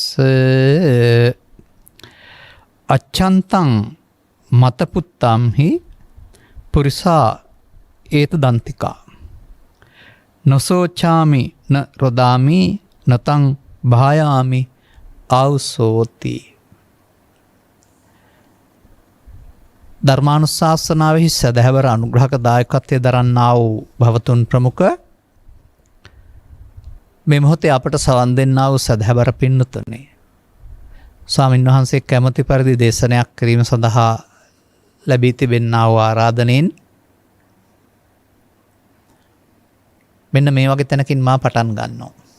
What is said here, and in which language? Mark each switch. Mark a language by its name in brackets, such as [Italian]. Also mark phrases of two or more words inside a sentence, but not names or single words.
[Pali] අච්ඡන්තං මතපුත්තම්හි පුරිසා ඒත දන්තිකා නොසෝචාමි න රොදාමි නතං භායාමි ආවුසෝති. [Sinhala] ධර්මානුශාසනාවෙහි සදහැවර අනුග්‍රහක දායකත්වය දරන්නා වූ භවතුන් ප්‍රමුඛ මේ මොහොතේ අපට සවන් දෙන්නා වූ සදහැවර පින්නතුනේ, ස්වාමින් වහන්සේ කැමැති පරිදි දේශනයක් කිරීම සඳහා ලැබී තිබෙනා වූ ආරාධනෙන් මෙන්න මේ වගේ තැනකින් මා පටන් ගන්නවා.